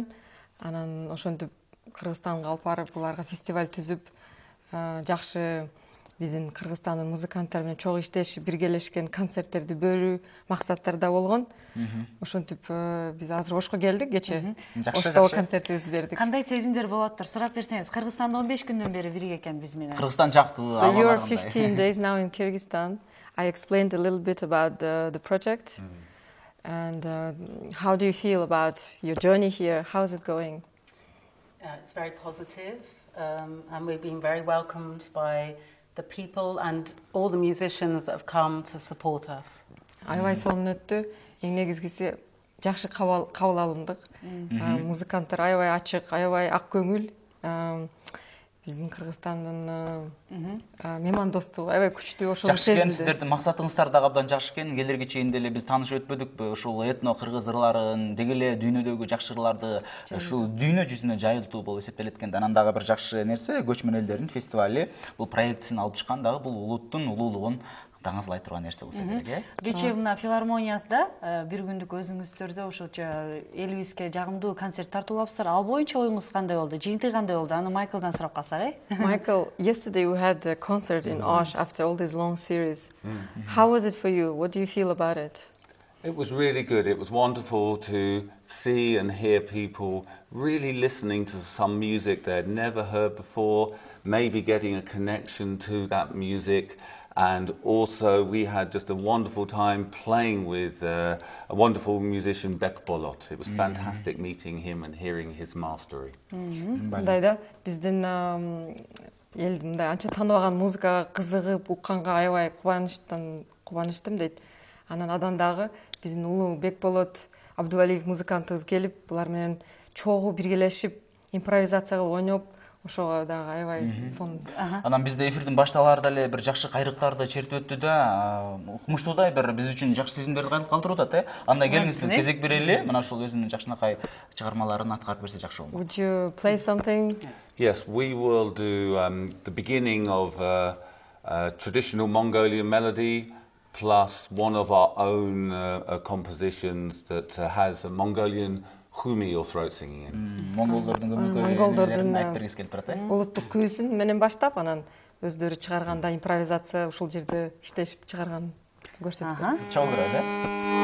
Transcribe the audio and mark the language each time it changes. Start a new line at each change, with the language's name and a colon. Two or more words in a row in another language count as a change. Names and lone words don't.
Kyrgyz: Анан ошентип Кыргызстанга алып барып, буларга фестиваль түзүп, жакшы биздин Кыргызстандын музыканттары менен чогуу иштешип, биргелешкен концерттерди берүү максаттарда болгон. Ошентип биз азыр Ошко келдик кече. Ошто концертибизди бердик. Кандай сезимдер болоттур? Сурап берсеңиз. Кыргызстанда 15 күндөн бери бирге экен биз менен. Кыргызстан жактуу
English: So you are 15 days now in Kyrgyzstan. I explained a little bit about the project. And how do you feel about your journey here? How is it going? It's very positive, and we've been very welcomed by the people and all the musicians that have come to support us.
Kyrgyz: Аябай сонун өттү. Эң негизгиси жакшы кабыл алындык. Музыканттар аябай ачык, аябай ак көңүл. Биздин Кыргызстандын меймандостугу аябай күчтүү. Ошол жакшы экен, сиздердин максатыңыздар дагы абдан жакшы экен. Келерге чейин деле биз таанышып өтпөдүкпү? Ушул этно кыргыз ырларын, деги эле дүйнөдөгү жакшы ырларды ушул дүйнө жүзүнө жайылтуу болуп эсептелет экен. Анан дагы бир жакшы нерсе, көчмөн элдердин фестивали бул проектисин алып чыккан дагы бул улуттун улуулугун таңызлай турган нерсе болсо керек, э? Кечээ мына филармониясында бир күндүк өзүңүздөрдө ошолчо элибизге жагымдуу концерт тартуулапсыздар. Ал боюнча оюңуз кандай болду? Жыйынтыгы кандай болду? Аны Майклдан сурап калсак, э?
English: Michael, yesterday we had a concert in Osh after all this long series. How was it for you? What do you feel about it? It was really good. It was wonderful to see and hear people really listening to some music they'd never heard before, maybe getting a connection to that music. And also we had just a wonderful time playing with a wonderful musician, Bek Bolot. It was fantastic meeting him and hearing his mastery.
Kyrgyz: Мындай да биздин эл мындай анча тааныбаган музыкага кызыгып укканга аябай кубанычтым дейт. Анан адан дагы биздин улуу Бек Болот Абдувалиев музыкантыбыз келип, булар менен чогуу биргелешип, импровизация кылып ойноп, ошого дагы аябай сонун. Анан бизде эфирдин башталаарында эле бир жакшы кайрыктарды чертип өттү да, укмуштуудай бир биз үчүн жакшы сезимдерди калтырып атат, э? Андай келиңиз кезек берели, мына ошол өзүнүн жакшынакай чыгармаларын аткарып берсе жакшы болот.
English: Would you play something? Yes, we will do the beginning of a traditional Mongolian melody plus one of our own compositions that has a Mongolian Humi or throat singing in.
Kyrgyz: Монголдордун көмөкөй айтпергиңиз келип турат, э? Улуттук күүсүн менен баштап, анан өздөрү чыгарганда импровизация ушул жерде иштешип чыгарган көрсөткөн. Чабыл берет, э?